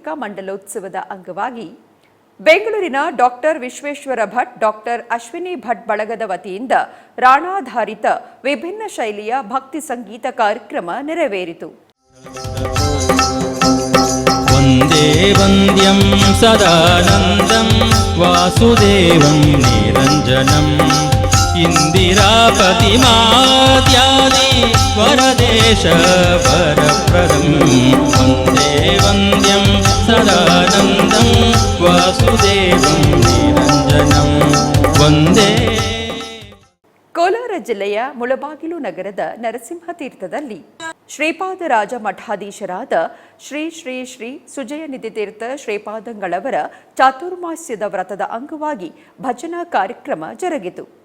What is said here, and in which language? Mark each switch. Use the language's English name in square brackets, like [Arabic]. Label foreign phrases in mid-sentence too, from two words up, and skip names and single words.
[Kannada] ಮಂಡಲೋತ್ಸವದ ಅಂಗವಾಗಿ ಬೆಂಗಳೂರಿನ ಡಾಕ್ಟರ್ ವಿಶ್ವೇಶ್ವರ ಭಟ್, ಡಾಕ್ಟರ್ ಅಶ್ವಿನಿ ಭಟ್ ಬಳಗದ ವತಿಯಿಂದ ರಾಣಾಧಾರಿತ ವಿಭಿನ್ನ ಶೈಲಿಯ ಭಕ್ತಿ ಸಂಗೀತ ಕಾರ್ಯಕ್ರಮ ನೆರವೇರಿತು. [Sanskrit] ವಂದೇ ವಂದ್ಯಂ ಸದಾನಂದಂ ವಾಸುದೇವಂ ನಿರಂಜನಂ ಇಂದಿರಾಪತಿ ಮಾದ್ಯಾದಿ ವರದೇ क्लेशभरप्रदं वन्दे वन्द्यं सदानन्दं वासुदेवं निरञ्जनं वन्दे. [Kannada] ಕೋಲಾರ ಜಿಲ್ಲೆಯ ಮುಳಬಾಗಿಲು ನಗರದ ನರಸಿಂಹ ತೀರ್ಥದಲ್ಲಿ ಶ್ರೀಪಾದರಾಜ ಮಠಾಧೀಶರಾದ ಶ್ರೀ ಶ್ರೀ ಶ್ರೀ ಸುಜಯನಿಧಿ ತೀರ್ಥ ಶ್ರೀಪಾದಂಗಳವರ ಚಾತುರ್ಮಾಸ್ಯದ ವ್ರತದ ಅಂಗವಾಗಿ ಭಜನಾ ಕಾರ್ಯಕ್ರಮ ಜರುಗಿತು.